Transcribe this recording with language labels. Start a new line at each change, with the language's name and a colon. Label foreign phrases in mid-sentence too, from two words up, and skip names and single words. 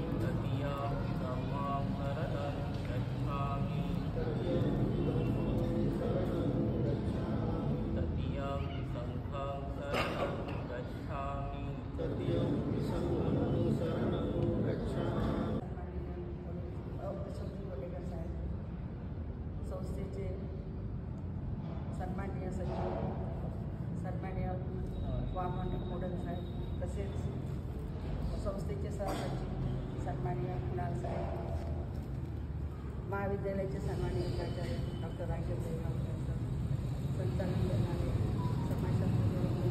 Pali: तृतीयं धम्मं शरणं गच्छामि तृतीयं धम्मं शरणं गच्छामि तृतीयं संघं शरणं गच्छामि तृतीयं संघं शरणं गच्छामि।
Marathi: वडेकर साहेब, संस्थेचे सन्माननीय सचिव, सन्माननीय वामन मोडक साहेब, तसेच संस्थेचे सहसचिव सन्माननीय कुणाल साहेब, महाविद्यालयाचे सन्माननीय प्राचार्य डॉक्टर राकेश साहेब, संचालक करणारे समाजशास्त्र